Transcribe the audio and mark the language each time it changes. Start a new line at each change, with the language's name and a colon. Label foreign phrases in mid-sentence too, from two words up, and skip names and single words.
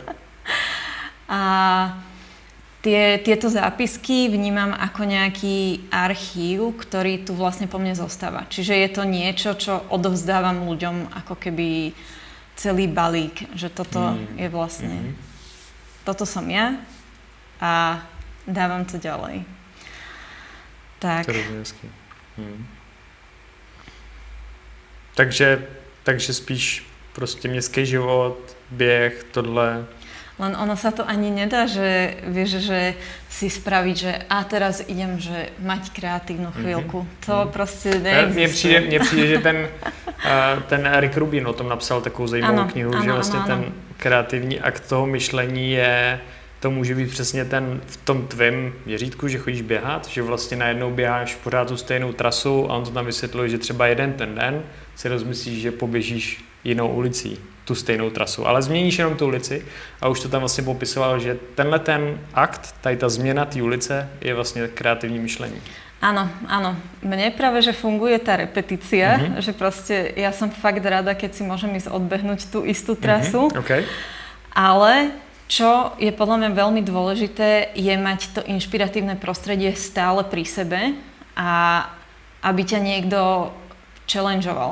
Slovak: A tieto zápisky vnímam ako nejaký archív, ktorý tu vlastne po mne zostáva. Čiže je to niečo, čo odovzdávam ľuďom ako keby celý balík, že toto je vlastne, toto som ja a dávam to ďalej. Tak.
Czech: To je hezký. Takže spíš prostě městský život, běh, tohle.
Slovak: Len ono sa to ani nedá, že vieš, že si spraviť, že a teraz idem, že mať kreatívnu chvíľku.
Czech: To prostě neexistuje. Mně přijde, že ten Eric Rubin o tom napsal takovou zajímavou knihu, že vlastně ten kreativní akt toho myšlení je, to může být přesně v tom tvém měřítku, že chodíš běhat, že vlastně najednou běháš pořád tu stejnou trasu a on to tam vysvětluje, že třeba jeden ten den si rozmyslíš, že poběžíš jinou ulicí, tu stejnou trasu, ale změníš jenom tu ulici a už to tam vlastně popisoval, že tenhle ten akt, tady ta změna té ulice je vlastně kreativní myšlení.
Slovak: Áno, áno. Mne práve, že funguje tá repetícia, že proste ja som fakt rada, keď si môžem ísť odbehnúť tú istú trasu, Okay. Ale čo je podľa mňa veľmi dôležité, je mať to inšpiratívne prostredie stále pri sebe a aby ťa niekto challengeoval.